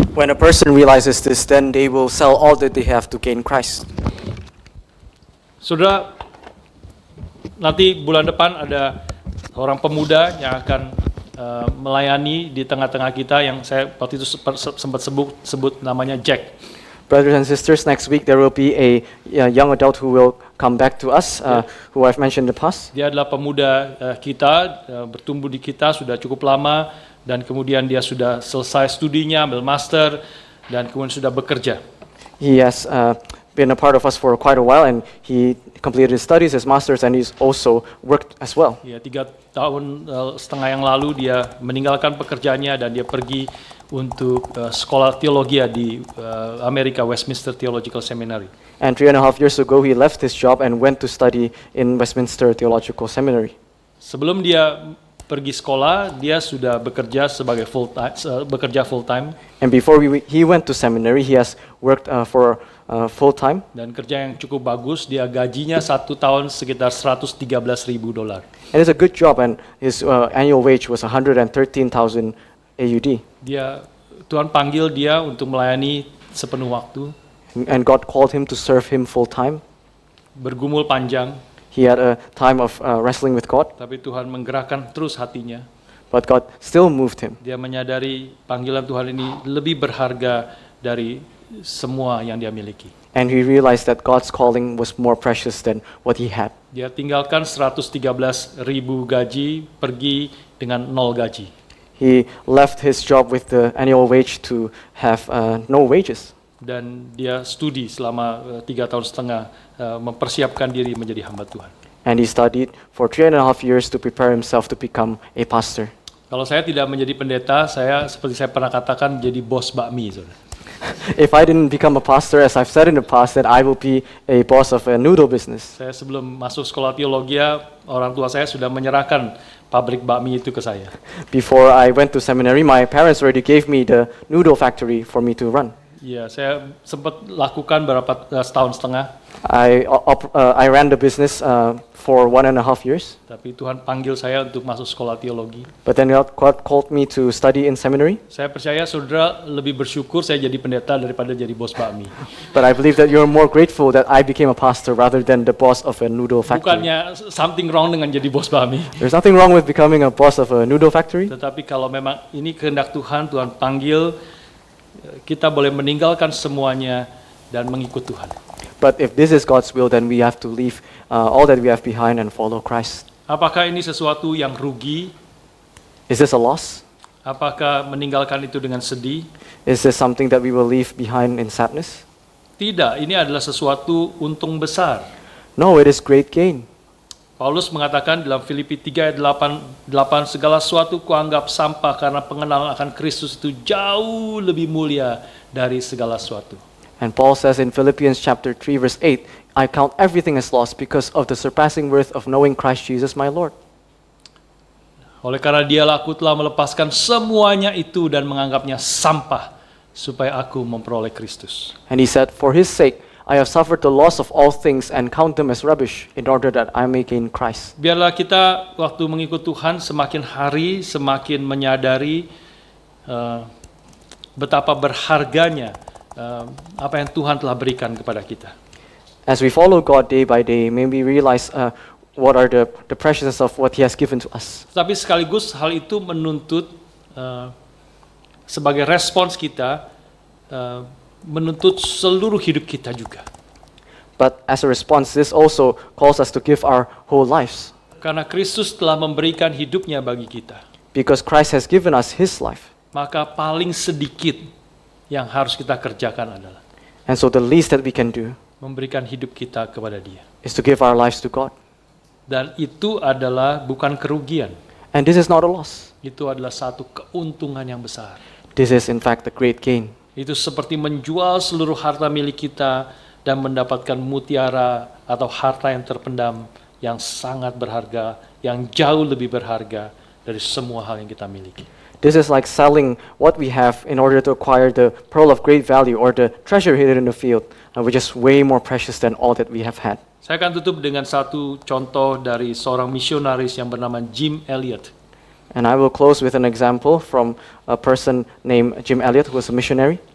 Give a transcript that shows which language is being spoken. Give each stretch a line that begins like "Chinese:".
English: When a person realizes this, then they will sell all that they have to gain Christ.
Indonesian: Saudara, nanti bulan depan ada orang pemuda yang akan melayani di tengah-tengah kita yang saya waktu itu sempat sebut namanya Jack.
English: Brothers and sisters, next week there will be a young adult who will come back to us, who I've mentioned in the past.
Indonesian: Dia adalah pemuda kita, bertumbuh di kita sudah cukup lama, dan kemudian dia sudah selesai studinya, ambil master, dan kemudian sudah bekerja.
English: He has been a part of us for quite a while, and he completed his studies, his masters, and he's also worked as well.
Indonesian: Ya, 3 tahun setengah yang lalu dia meninggalkan pekerjaannya dan dia pergi untuk sekolah teologi di Amerika, Westminster Theological Seminary.
English: And 3.5 years ago, he left his job and went to study in Westminster Theological Seminary.
Indonesian: Sebelum dia pergi sekolah, dia sudah bekerja sebagai full time.
English: And before he went to seminary, he has worked for full time.
Indonesian: Dan kerja yang cukup bagus, dia gajinya 1 tahun sekitar $113,000.
English: And it's a good job, and his annual wage was 113,000 AUD.
Indonesian: Tuhan panggil dia untuk melayani sepenuh waktu.
English: And God called him to serve Him full time.
Indonesian: Bergumul panjang,
English: He had a time of wrestling with God,
Indonesian: tapi Tuhan menggerakkan terus hatinya.
English: but God still moved him.
Indonesian: Dia menyadari panggilan Tuhan ini lebih berharga dari semua yang dia miliki.
English: And he realized that God's calling was more precious than what he had.
Indonesian: Dia tinggalkan 113.000 gaji, pergi dengan 0 gaji.
English: He left his job with the annual wage to have no wages.
Indonesian: Dan dia studi selama 3 tahun setengah, mempersiapkan diri menjadi hamba Tuhan.
English: And he studied for 3.5 years to prepare himself to become a pastor.
Indonesian: Kalau saya tidak menjadi pendeta, saya seperti saya pernah katakan jadi bos bakmi. Saudara.
English: If I didn't become a pastor, as I've said in the past, then I will be a boss of a noodle business.
Indonesian: Saya sebelum masuk sekolah teologi, orang tua saya sudah menyerahkan pabrik bakmi itu ke saya.
English: Before I went to seminary, my parents already gave me the noodle factory for me to run.
Indonesian: Ya, saya sempat lakukan setahun setengah,
English: I ran the business for 1.5 years,
Indonesian: tapi Tuhan panggil saya untuk masuk sekolah teologi.
English: but then God called me to study in seminary.
Indonesian: Saya percaya saudara lebih bersyukur saya jadi pendeta daripada jadi bos bakmi.
English: But I believe that you're more grateful that I became a pastor rather than the boss of a noodle factory.
Indonesian: Bukannya
English: something wrong
Indonesian: dengan jadi bos bakmi,
English: There's nothing wrong with becoming a boss of a noodle factory,
Indonesian: tetapi kalau memang ini kehendak Tuhan, Tuhan panggil, kita boleh meninggalkan semuanya dan mengikut Tuhan.
English: but if this is God's will, then we have to leave all that we have behind and follow Christ.
Indonesian: Apakah ini sesuatu yang rugi?
English: Is this a loss?
Indonesian: Apakah meninggalkan itu dengan sedih?
English: Is this something that we will leave behind in sadness?
Indonesian: Tidak, ini adalah sesuatu untung besar.
English: No, it is great gain.
Indonesian: Paulus mengatakan dalam Filipi 3 ayat 8, segala sesuatu kuanggap sampah karena pengenalan akan Kristus itu jauh lebih mulia dari segala sesuatu.
English: And Paul says in Philippians chapter 3 verse 8, I count everything as loss because of the surpassing worth of knowing Christ Jesus my Lord.
Indonesian: Oleh karena dialah aku telah melepaskan semuanya itu dan menganggapnya sampah supaya aku memperoleh Kristus.
English: And he said, for his sake, I have suffered the loss of all things and count them as rubbish in order that I may gain Christ.
Indonesian: Biarlah kita waktu mengikut Tuhan semakin hari semakin menyadari betapa berharganya apa yang Tuhan telah berikan kepada kita.
English: As we follow God day by day, may we realize what are the preciousness of what he has given to us.
Indonesian: Tapi sekaligus hal itu menuntut sebagai respons kita menuntut seluruh hidup kita juga.
English: But as a response, this also calls us to give our whole lives.
Indonesian: Karena Kristus telah memberikan hidupnya bagi kita.
English: Because Christ has given us his life.
Indonesian: Maka paling sedikit yang harus kita kerjakan adalah
English: And so the least that we can do
Indonesian: memberikan hidup kita kepada Dia.
English: is to give our lives to God.
Indonesian: Dan itu adalah bukan kerugian.
English: And this is not a loss.
Indonesian: Itu adalah satu keuntungan yang besar.
English: This is in fact a great gain.
Indonesian: Itu seperti menjual seluruh harta milik kita dan mendapatkan mutiara atau harta yang terpendam yang sangat berharga, yang jauh lebih berharga dari semua hal yang kita miliki.
English: This is like selling what we have in order to acquire the pearl of great value or the treasure hidden in the field, which is way more precious than all that we have had.
Indonesian: Saya akan tutup dengan satu contoh dari seorang misionaris yang bernama Jim Elliot.
English: And I will close with an example from a person named Jim Elliot, who was a missionary.